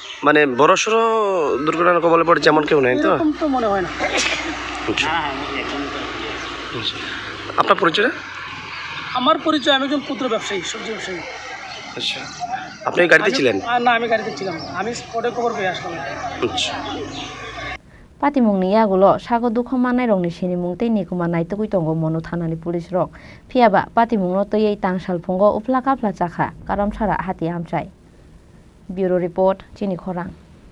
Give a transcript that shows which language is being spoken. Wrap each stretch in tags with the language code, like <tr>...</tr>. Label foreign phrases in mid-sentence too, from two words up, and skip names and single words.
<bn>মানে বড়সড় দুর্ঘটনার কবলে পড়ে যেমন কেউ নেই তো এরকম তো মনে হয় না আচ্ছা আপনার পরিচয় আমার পরিচয় আমি একজন ক্ষুদ্র ব্যবসায়ী সবজি ব্যবসায়ী আচ্ছা আপনি গাড়িতে ছিলেন না আমি গাড়িতে ছিলাম আমি স্পটে খবর পেয়ে আসলাম আচ্ছা</bn> <trp>patimungni yagulo sago dukhoman nai rokni sinimung tei nikuma naitugui tongo mono thanani police rok phiaba patimungno toyei Tangsalphungo upla kapla chakha karamchara hati amchai bureau report chini khorang</trp>